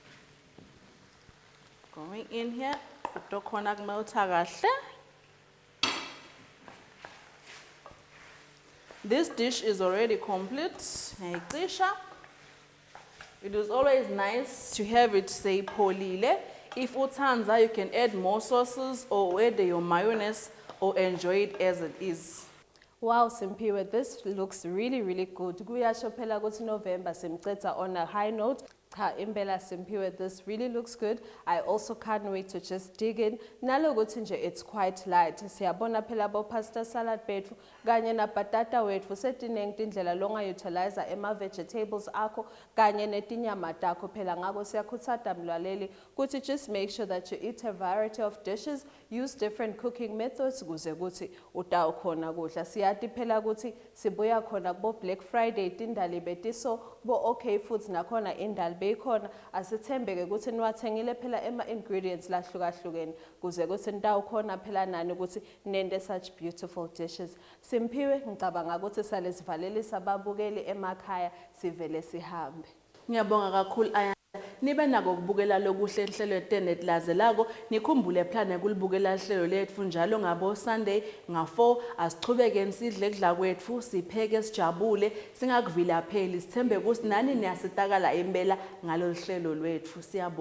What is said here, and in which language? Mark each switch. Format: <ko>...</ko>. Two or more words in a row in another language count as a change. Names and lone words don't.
<en>Going in here, this dish is already complete. It is always nice to have it say polile. If utanza, you can add more sauces or add your mayonnaise or enjoy it as it is. Wow, Simpiwe, this looks really, really good.</en> <ss>Kuyasho phela ukuthi November simcetha</ss> <en>on a high note. Ha, Imbela Simpiwe, this really looks good. I also can't wait to just dig in.</en> <ss>Nalokuthi nje</ss> <en>it's quite light.</en> <ss>Siyabona phela bo pasta salad bethu kanye na batata wethu setinengi tindlela longa utilizer ema vegetables akho kanye netinyama takho phela ngako siyakhuthaza mlaleli ukuthi</ss> <en>just make sure that you eat a variety of dishes, use different cooking methods</en> <ss>kuze kuthi utawukhona kudla. Siyati phela ukuthi sibuya khona kubo Black Friday tindali betiso bo okay foods nakhona indali bekhona asithembeke ukuthi niwathengile phela ema ingredients lahlukahlukene kuze kuthi nitawukhona phela nani ukuthi nende</ss> <en>such beautiful dishes.</en> <ss>Simpiwe ngicabanga ukuthi sale sivalelisa ababukeli emakhaya sivele sihambe. Ngiyabonga kakhulu Ayanda. Nibe nako ukubukela lokuhle inhlelo yetenet lazelako nikhumbule plan kulibukela ihlelo lethu njalo ngabo Sunday nga4 asichubeke nisidle ekudla kwethu sipheke sijabule singakuvilapheli sithembe ukuthi nani niyasitakala impela ngalolu hlelo lwethu.</ss>